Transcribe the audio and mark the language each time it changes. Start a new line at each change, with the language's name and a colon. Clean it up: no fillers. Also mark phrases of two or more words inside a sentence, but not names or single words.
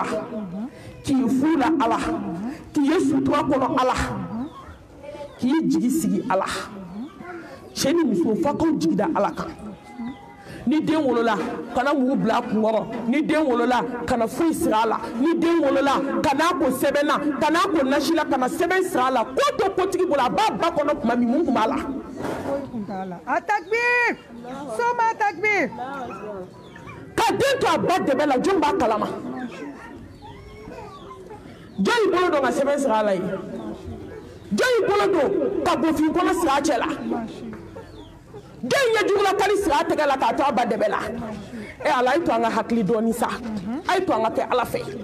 Bambara: k'i furu la Ala k'i ye sutura kɔnɔ Ala k'i jigi sigi Ala cɛ ni muso f'a k'aw jigi da Ala kan ni den wolola kana muru bila a kunkɔrɔ ni den wolola kana foyi siri a la ni den wolola kana ko sɛbɛn na kana ko nasi la kana sɛbɛn siri a la ko to kotigi bolo a b'a ba kɔnɔ tuma min mun tun b'a la
Arabic: التكبير ثم التكبير
Bambara: ka den to a ba dɛbɛ la jɔn b'a kalama jɔn y'i bolo don ka sɛbɛn siri a la ye jɔn y'i bolo don ka bofin kɔnɔ siri a cɛ la jɔn ye jugula kali siri a tɛgɛ la k'a to a ba dɛbɛ la Ala a ye to an ka hakili dɔɔni sa a ye to an ka kɛ Ala fɛ